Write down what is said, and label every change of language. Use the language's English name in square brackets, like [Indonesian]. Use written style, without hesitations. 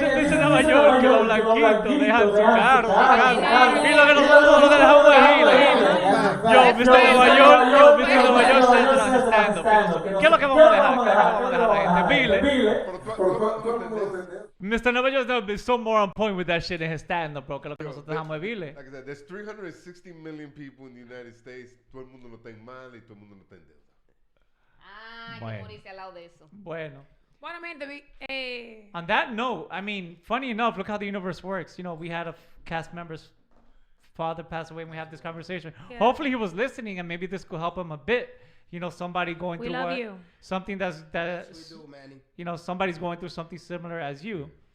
[Spanish] Dice Nueva York que los blanquitos dejan su carro, su casa, y lo que nosotros lo dejamos de giles. Yo, Mr. Nueva York, [English] stand-up. [Spanish] ¿Qué es lo que vamos a dejar? ¿Qué es lo que vamos a dejar a la gente? [English] Biles. Mr. Nueva York is so more on point with that shit in his stand-up, bro, [Spanish] que lo que nosotros dejamos de biles. [English] Like I said, there's 360 million people in the United States. [Spanish] Todo el mundo no está en mal y todo el mundo no está en deuda. Ah, hay Bueno. que morirse al lado de eso. Bueno. [English] Bueno, I mean, On that note, I mean, funny enough, look how the universe works. You know, we had a cast member's father pass away and we had this conversation. Yeah. Hopefully he was listening and maybe this could help him a bit. You know, somebody going We through love you. something that's We do, Manny. you know, somebody's going through something similar as you.